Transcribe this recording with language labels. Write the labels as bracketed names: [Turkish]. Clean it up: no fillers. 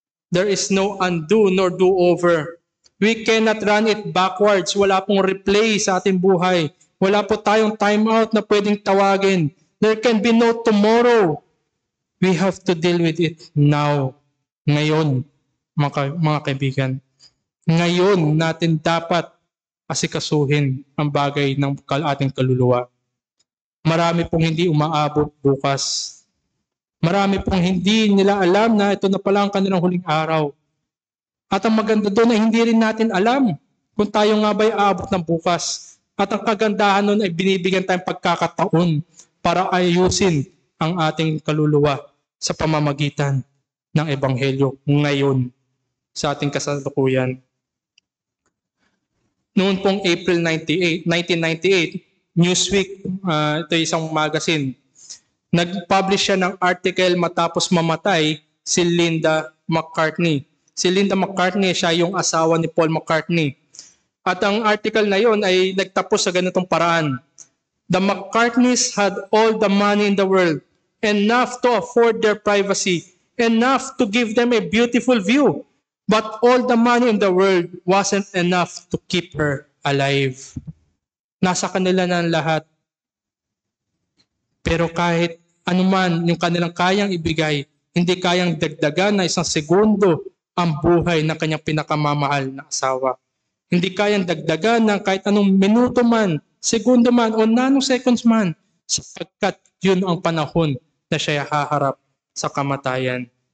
[English] There is no undo nor do-over. We cannot run it backwards. [Filipino] Wala pong replay sa ating buhay. Wala po tayong [English] time out [Filipino] na pwedeng tawagin. [English] There can be no tomorrow. We have to deal with it now. [Filipino] Ngayon, mga kaibigan. Ngayon natin dapat asikasuhin ang bagay ng ating kaluluwa. Marami pong hindi umaabot bukas. Marami pong hindi nila alam na ito na pala ang kanilang huling araw. At ang maganda doon ay hindi rin natin alam kung tayo nga ba'y aabot ng bukas. At ang kagandahan nun ay binibigyan tayong pagkakataon para ayusin ang ating kaluluwa sa pamamagitan ng Ebanghelyo ngayon sa ating kasalukuyan. Noon pong April 1998, Newsweek, ito isang magazine, nag-publish siya ng article matapos mamatay si Linda McCartney. Si Linda McCartney, siya yung asawa ni Paul McCartney. At ang article na yon ay nagtapos sa ganitong paraan. [English] The McCartneys had all the money in the world, enough to afford their privacy, enough to give them a beautiful view. But all the money in the world wasn't enough to keep her alive. [Filipino] Nasa kanila na ang lahat. Pero kahit anuman yung kanilang kayang ibigay, hindi kayang dagdagan na isang segundo ang buhay ng kanyang pinakamamahal na asawa. Hindi kayang dagdagan ng kahit anong minuto man, segundo man, o nanoseconds man, sapagkat yun ang panahon na siya haharap sa kamatayan.